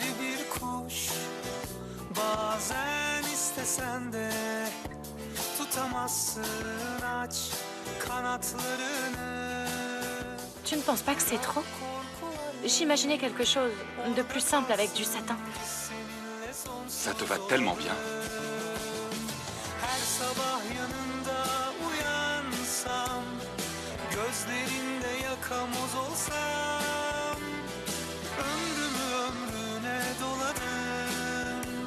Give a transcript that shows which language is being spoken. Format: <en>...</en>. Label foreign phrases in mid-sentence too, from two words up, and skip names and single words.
<tr>bir kuş, bazen istesen de tutamazsın, aç kanatlarını.</tr> <fr>Tu ne penses pas que c'est trop? J'imaginais quelque chose de plus simple avec du satin. Ça te va tellement bien.</fr> <tr>Her sabah yanında uyansam, gözlerinde yakamoz olsam, ömrümü ömrüne doladım.</tr>